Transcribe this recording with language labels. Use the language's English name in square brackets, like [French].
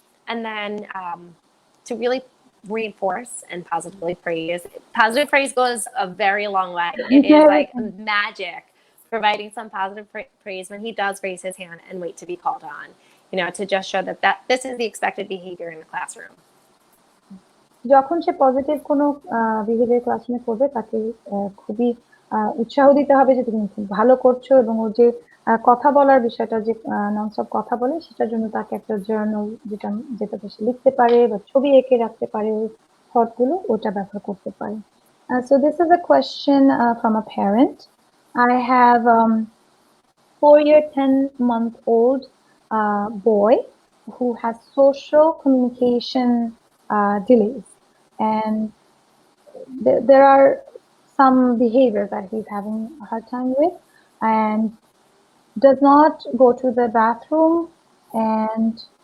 [English] And then to really reinforce and positively praise. Positive praise goes a very long way. It is like magic, providing some positive praise when he does raise his hand and wait to be called on, to just show that this is the expected behavior in the classroom. [Bangla] যখন সে positive কোনো behaviour ক্লাসরুমে করবে তাকে খুবই উৎসাহ দিতে হবে যে তুমি খুব ভালো করছো, এবং ওর যে কথা বলার বিষয়টা, যে ননস্টপ কথা বলে, সেটার জন্য তাকে একটা জার্নাল যেটাতে সে লিখতে পারে বা ছবি এঁকে রাখতে পারে ওই থটগুলো, ওটা ব্যবহার করতে পারে। [English] So this is a question from a parent. I have 4-year, 10-month-old boy who has social communication delays, and there are some behaviors that he's having a hard time with, and does not go to the bathroom, and